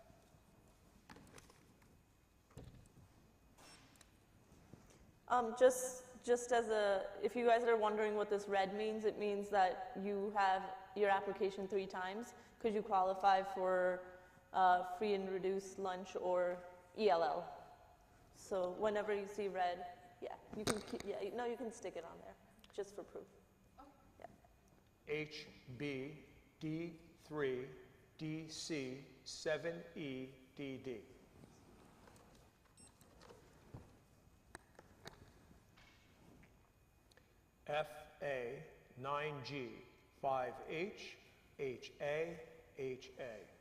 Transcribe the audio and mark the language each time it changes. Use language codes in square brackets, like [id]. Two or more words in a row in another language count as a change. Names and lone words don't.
[en] Just as if you guys are wondering what this red means, it means that you have your application 3 times because you qualify for free and reduced lunch or ELL. So whenever you see red, yeah, you can you can stick it on there just for proof. Yeah. HB D3 DC 7E DD. FA 9G 5H HA HA.